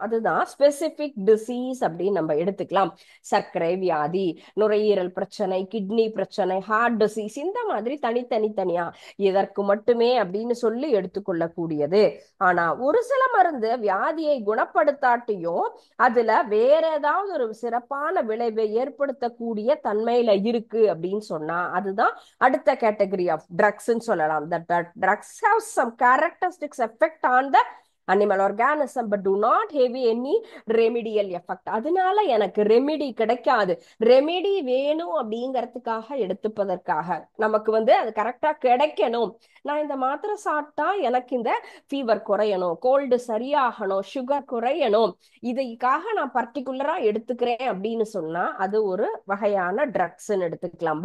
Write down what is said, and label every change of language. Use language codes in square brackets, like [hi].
[ta] அதுதான் specific disease அப்படின்னு நம்ம எடுத்துக்கலாம். சர்க்கரை வியாதி, நுரையீரல் பிரச்சனை, கிட்னி பிரச்சனை, ஹார்ட் டிசீஸ், இந்த மாதிரி தனித்தனியா இதற்கு மட்டுமே அப்படின்னு சொல்லி எடுத்துக்கொள்ளக்கூடியது. ஆனா ஒரு சில மருந்து வியாதியை குணப்படுத்தாட்டியும் அதுல வேற ஏதாவது ஒரு சிறப்பான விளைவை ஏற்படுத்தக்கூடிய தன்மையில இருக்கு அப்படின்னு சொன்னா அதுதான் அடுத்த கேட்டகரி ஆஃப் ட்ரக்ஸ்ன்னு சொல்லலாம். [en] The drugs have some characteristics effect on the animal organism but do not have any remedial effect. [ta] அதனால எனக்கு ரெமிடி கிடைக்காது. ரெமிடி வேணும் அப்படிங்கறதுக்காக எடுத்துப்பதற்காக நமக்கு அது கரெக்டா கிடைக்கணும். நான் இந்த மாத்திரை சாப்பிட்டா எனக்கு இந்த ஃபீவர் குறையணும், கோல்டு சரியாகணும், சுகர் குறையணும், இதுக்காக நான் பர்டிகுலரா எடுத்துக்கிறேன் அப்படின்னு சொன்னா அது ஒரு வகையான ட்ரக்ஸ்ன்னு எடுத்துக்கலாம்.